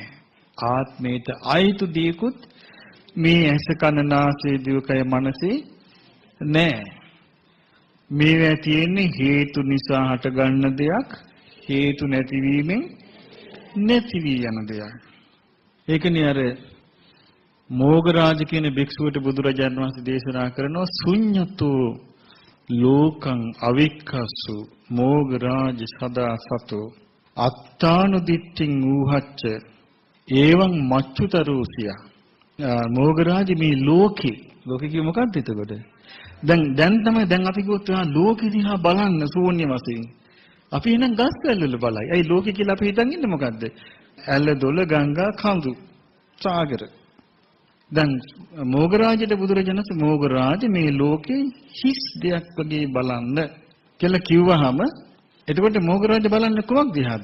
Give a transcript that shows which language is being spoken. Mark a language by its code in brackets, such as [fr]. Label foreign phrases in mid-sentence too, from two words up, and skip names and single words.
[si] ආත්මයට අයිතු දෙයක්වත් මේ ඇස කන නාසය දිවකය මනසේ නෑ. මේවා තියෙන්නේ හේතු නිසා හටගන්න දෙයක්. හේතු නැතිවීමෙන් නැති වී යන දෙයක්. ඒකනේ අර මෝගරාජ කියන භික්ෂුවට බුදුරජාණන් වහන්සේ දේශනා කරනවා [pi] ශුඤ්ඤතෝ ලෝකං අවික්ඛසු මෝගරාජ සදා සතෝ අත්තානුදිට්ඨින් ඌහච්ච එවං මච්චුතරෝසිය. [si] මෝගරාජ මේ ලෝකේ කිය මොකක්ද එතකොට? දැන් අපි කිව්වොත් ලෝකෙ දිහා බලන්න ශූන්‍ය වශයෙන්. අපි එනම් ගස් වැල්වල බලයි. ඇයි ලෝකෙ කියලා අපි හිතන් ඉන්නේ මොකද්ද? ඇල දොළ ගංගා කඳු සාගර. දැන් මෝගරාජට බුදුරජාණන් මෝගරාජ මේ ලෝකේ හිස් දෙයක් වගේ බලන්න කියලා කිව්වහම එතකොට මෝගරාජ බලන්න කොහොමද දිහාද?